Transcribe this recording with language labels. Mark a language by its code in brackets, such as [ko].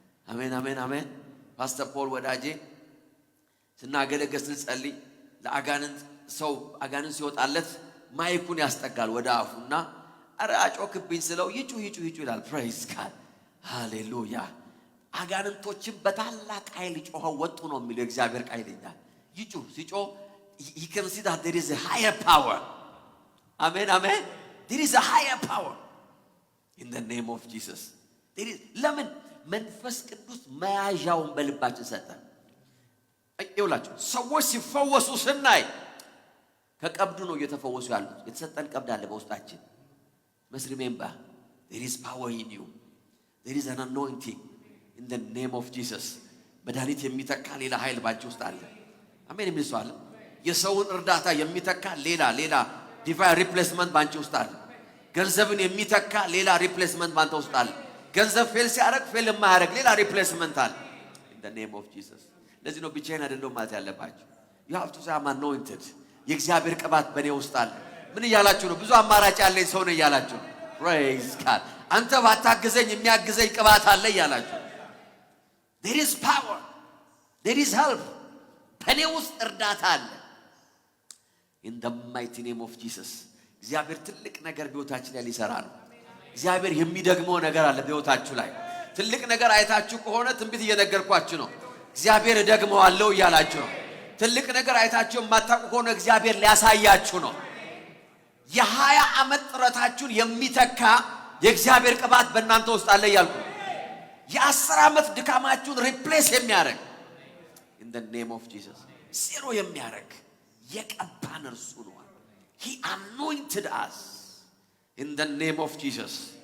[am] አሜን አሜን አሜን። ፓስተር ፖል ወዳጄ ስናገለግል ስንጸልይ ለአጋንንት ሰው አጋንንት ሲወጣለት ማይኩን ያስጠጋል ወደ አፉና አረ አጮክብኝ ስለው ይጩህ ይላል። [en] praise God. [am] ሃሌሉያ። አጋንንቶችን በታላቅ ኃይል ጮኸው ወጡ ነው የሚለው እግዚአብሔር ቃል ይላል። ይጩህ ሲጮህ [en] he can see that there is a higher power. amen amen. there is a higher power in the name of Jesus. there is [am] ለምን መንፈስ ቅዱስ መያዣውን በልባችን ሰጠ። ይውላችሁ ሰዎች ሲፈወሱ ስናይ ከቀብዱ ነው እየተፈወሱ ያሉት። የተሰጠን ቀብድ አለ በውስጣችን። [en] must remember there is power in you. there is an anointing in the name of Jesus. [am] መድኃኒት የሚተካ ሌላ ኃይል ባንቺ ውስጥ አለ። አሜን የሚስዋል የሰውን እርዳታ የሚተካ ሌላ ዲቫይን ሪፕሌስመንት ባንቺ ውስጥ አለ። ገንዘብን የሚተካ ሌላ ሪፕሌስመንት ባንተ ውስጥ አለ። ገንዘብ ፌል ሲያረግ ፌል የማያረግ ሌላ ሪፕሌስመንት አለ። [en] in the name of Jesus. [am] ለዚህ ነው ብቻዬን አይደለም ማለት ያለባችሁ። [en] you have to say I'm anointed. [am] የእግዚአብሔር ቅባት በእኔ ውስጥ አለ። ምን እያላችሁ ነው? ብዙ አማራጭ ያለኝ ሰው ነው እያላችሁ። [en] praise God. [am] አንተ ባታግዘኝ የሚያግዘኝ ቅባት አለ እያላችሁ። [en] there is power, there is help. [am] በእኔ ውስጥ እርዳታ አለ። [en] in the mighty name of Jesus. [am] እግዚአብሔር ትልቅ ነገር በሕይወታችን ላይ ሊሰራ ነው። እግዚአብሔር የሚደግመው ነገር አለ በሕይወታችሁ ላይ። ትልቅ ነገር አይታችሁ ከሆነ ትንቢት እየነገርኳችሁ ነው። እግዚአብሔር እደግመዋለሁ እያላችሁ ነው። ትልቅ ነገር አይታችሁ የማታውቁ ከሆነ እግዚአብሔር ሊያሳያችሁ ነው። የ20 ዓመት ጥረታችሁን የሚተካ የእግዚአብሔር ቅባት በእናንተ ውስጥ አለ እያልኩ የ10 ዓመት ድካማችሁን ሪፕሌስ የሚያደርግ [en] in the name of Jesus [am] ዜሮ የሚያደርግ የቀባን እርሱ ነው። [en] he anointed us in the name of Jesus.